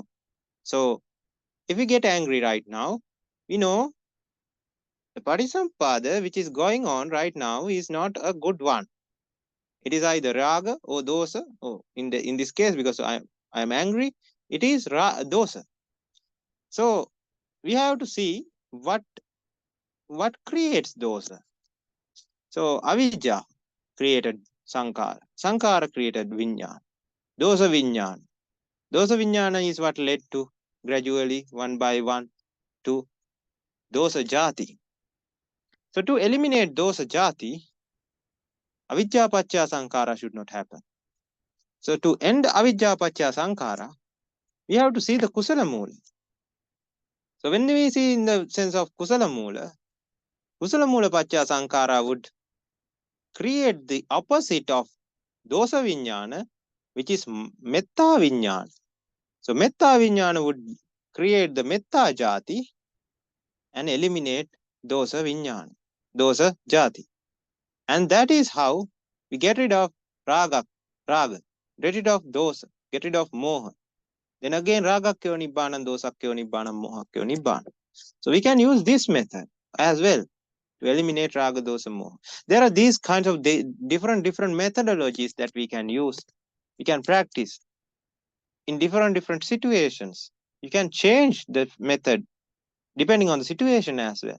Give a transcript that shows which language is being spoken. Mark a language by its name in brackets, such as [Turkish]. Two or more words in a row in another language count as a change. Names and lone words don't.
[English] So if we get angry right now, we know the Paticca which is going on right now is not a good one. It is either raga or dosa. Oh, in this case, because I am angry, it is dosa. So we have to see what creates dosa. So avijja created sankhara. Sankhara created vinyana. [Pali] Dosa vinyana. Dosa vinyana [English] is what led to gradually one by one to [Pali] dosa jati. [English] So to eliminate [Pali] dosa jati, avijja pacca sankhara [English] should not happen. So to end [Pali] avijja pacca sankhara, [English] we have to see the [Pali] kusala moola. [English] So when we see in the sense of [Pali] kusala moola pacca sankhara [English] would create the opposite of [Pali] dosa vinyana, [English] which is [Pali] metta vinyana. [English] So [Pali] metta vinyana [English] would create the [Pali] metta jati [English] and eliminate [Pali] dosa vinyana, dosa jati. [English] And that is how we get rid of raga, get rid of dosa, get rid of moha. Then again, [Pali] raga kyo nibbana, dosa kyo nibbana, moha kyo nibbana. [English] So we can use this method as well to eliminate [Pali] raga, dosa, moha. [English] There are these kinds of different methodologies that we can use. We can practice in different situations. You can change the method depending on the situation as well.